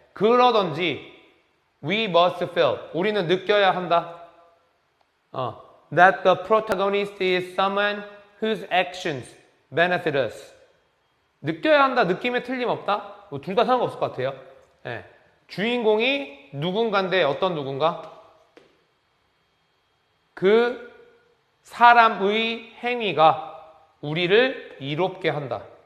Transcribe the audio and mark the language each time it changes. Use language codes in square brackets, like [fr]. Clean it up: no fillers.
[ko] 그러던지 [en] we must feel, [ko] 우리는 느껴야 한다. [en] That the protagonist is someone whose actions benefit us. [ko] 느껴야 한다, 느낌에 틀림없다. 뭐 둘 다 상관없을 것 같아요. 네. 주인공이 누군가인데 어떤 누군가? 그 사람의 행위가 우리를 이롭게 한다.